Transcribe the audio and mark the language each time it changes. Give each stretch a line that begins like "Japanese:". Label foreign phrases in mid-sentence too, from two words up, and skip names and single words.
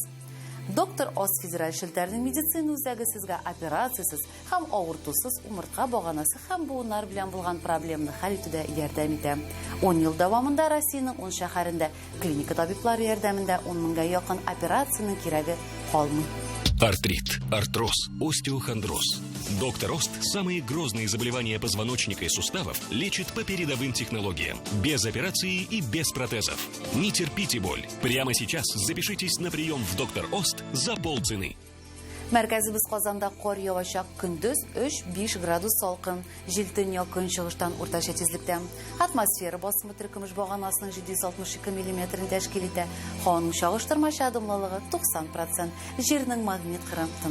Tatar: Доктор Оз федераль шелтәрнең медицина үзәге сезгә операциясыз һәм авыртусыз умыртка баганасы һәм буыннар белән булган проблеманы хәл итүдә ярдәм итә. 10 ел дәвамында Россиянең 10 шәһәрендә клиника табиблары ярдәмендә 10 меңгә якын операциянең кирәге калмый. Артрит, артроз, остеохондроз.
Russian: Доктор Ост самые грозные заболевания позвоночника и суставов лечит по передовым технологиям. Без операции и без протезов. Не терпите боль. Прямо сейчас запишитесь на прием в Доктор Ост за полцены.
Tatar: Мәркәзебез Казанда кар явачак, көндез 3-5 градус салкын, җил төньяк көнчыгыштан уртача тизлектә. Атмосфера басымы төркемеш баганасының 762 мм тәшкил итә. Һаваның чагыштырмача адымлылыгы 90%, җирнең магнит кырын тыныч.